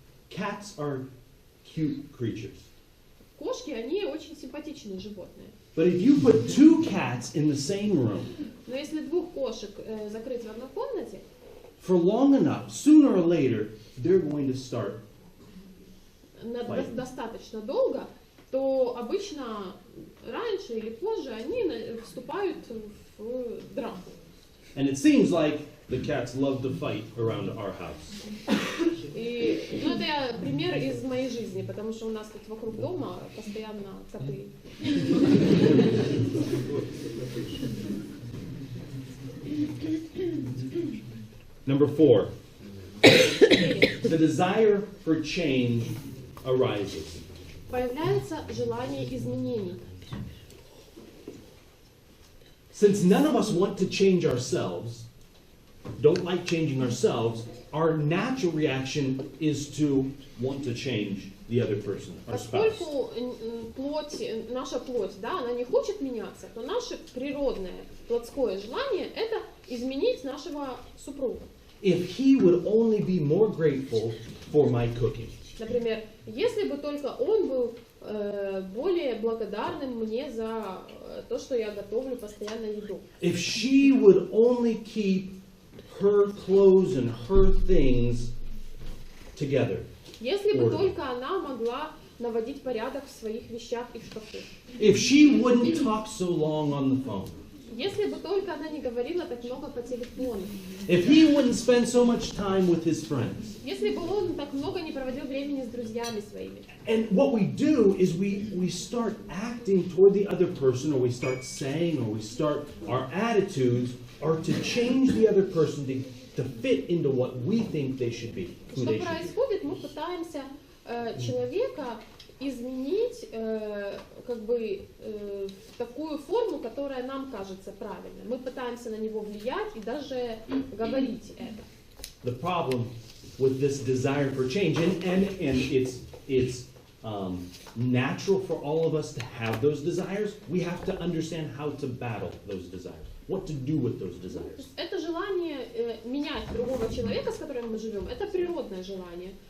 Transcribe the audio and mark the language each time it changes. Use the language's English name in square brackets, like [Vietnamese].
[English] Cats are cute creatures. [Russian] Кошки, они очень симпатичные животные. [English] But if you put two cats in the same room, [Russian] но если двух кошек закрыть в одной комнате, [English] for long enough, sooner or later, they're going to start [Russian] достаточно долго, то обычно раньше или позже они вступают в драку. [English] And it seems like the cats love to fight around our house. [Russian] И, это пример из моей жизни, потому что у нас тут вокруг дома постоянно коты. [English] Number 4. The desire for change arises. [Russian] Появляется желание изменений. [English] Since none of us want to change ourselves, don't like changing ourselves, our natural reaction is to want to change the other person, our spouse. [Russian] Поскольку наша плоть, она не хочет меняться, то наше природное плотское желание это изменить нашего супруга. [English] If he would only be more grateful for my cooking. [Russian] Например, если бы только он был более благодарным мне за то, что я готовлю постоянно еду. [English] If she would only keep her clothes and her things together. [Russian] Если бы только она могла наводить порядок в своих вещах и в шкафу. [English] If she wouldn't talk so long on the phone. [Russian] Если бы только она не говорила так много по телефону. [English] If he wouldn't spend so much time with his friends. [Russian] Если бы он так много не проводил времени с друзьями своими. [English] And what we do is we start acting toward the other person, or we start saying, or we start our attitudes are to change the other person to fit into what we think they should be. [Russian] Что происходит? Мы пытаемся человека изменить в такую форму, которая нам кажется правильной. Мы пытаемся на него влиять и даже говорить это. [English] The problem with this desire for change, and it's natural for all of us to have those desires. We have to understand how to battle those desires. What to do with those desires. [Russian] Это желание менять другого человека, с которым мы живем, это природное желание.